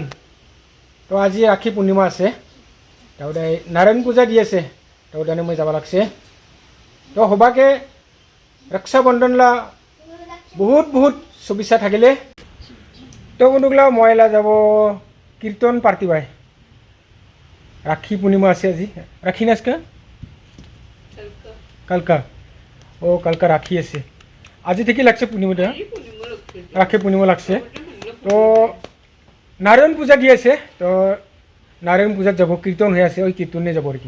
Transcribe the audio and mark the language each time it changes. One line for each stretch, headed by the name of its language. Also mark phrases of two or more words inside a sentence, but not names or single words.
Assamese: তো আজি ৰাখী পূৰ্ণিমা আছে, তাৰপৰা নাৰায়ণ পূজা দি আছে, তাৰপৰা মই যাব লাগছে। তো সবাকে ৰক্ষাবন্ধনলা বহুত বহুত শুভেচ্ছা থাকিলে। তো বন্ধুগলা মই এলা যাব কীৰ্তন পাৰ্টি বাই।
Bangla: রাখি পূর্ণিমা আছে আজি, রাখি না আজকে কালকা। ও কালকা রাখি আছে, আজি থেকে লাগছে পূর্ণিমাটা, রাখি পূর্ণিমা লাগছে। তো নারায়ণ পূজা দি আছে, তো নারায়ণ পূজাত যাব, কীর্তন হয়ে আছে, ওই কীর্তনে যাব আর কি।